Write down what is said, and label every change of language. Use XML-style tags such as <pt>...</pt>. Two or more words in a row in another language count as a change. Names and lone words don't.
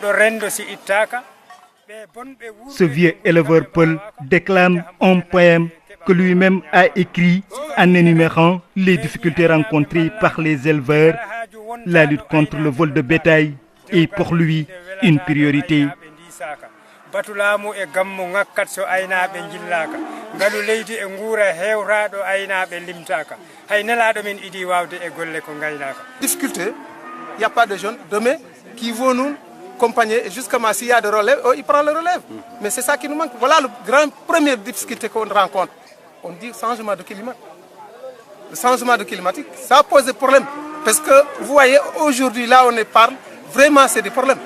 <fr>Ce vieux éleveur Peul déclame un poème que lui-même a écrit en énumérant les difficultés rencontrées par les éleveurs. La lutte contre le vol de bétail est pour lui une priorité.</fr> <ff>batulamu e gammu ngakkat so aynaaɓe jillaka ngalu leydi e nguura hewraɗo aynaaɓe limtaka hay nelaɗo min idi wawde e golle ko gaynaka.</ff> <fr>Difficulté, il n'y a pas de jeunes demain qui vont nous accompagner et jusqu'à s'il y a de relève, il prend le relève. Mais c'est ça qui nous manque. Voilà la première difficulté qu'on rencontre. On dit changement de climat. Le changement de climatique, ça pose des problèmes. Parce que vous voyez, aujourd'hui, là on parle, vraiment c'est des problèmes.</fr>